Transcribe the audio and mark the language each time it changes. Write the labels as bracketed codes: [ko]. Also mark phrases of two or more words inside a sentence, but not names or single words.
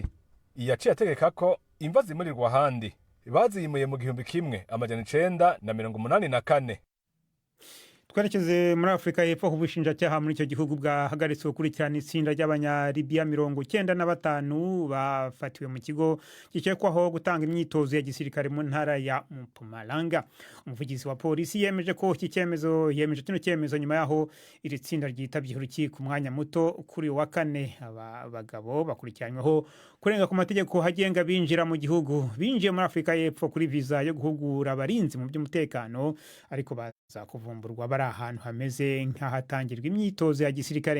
[rn] Yaciye ategeka ko imva zimurirwa ahandi, baziyimuye mu 1984. Twerekeze muri Afrika y'Epfo, ubushinjacyaha muri icyo gihugu bwahagaritse gukurikirana itsinda ry'abanyalibiya 95 bafatiwe mu kigo gikekwaho gutanga imyitozo ya gisirikare mu ntara ya Mpumalanga. Umuvugizi wa polisi yemeje ko iki cyemezo nyuma yaho iri tsinda ryitabye urukiko umwanya muto kuri wa kane. Aba bagabo bakurikiranyweho kurenga ku mategeko hagenga binjira mu gihugu. Binjiye muri Afrika y'Epfo kuri visa yo guhugura abarinzi mu by'umutekano, ariko baza kuvumburwa bari ahantu hameze nk'ahatangirwa imyitozo ya gisirikare.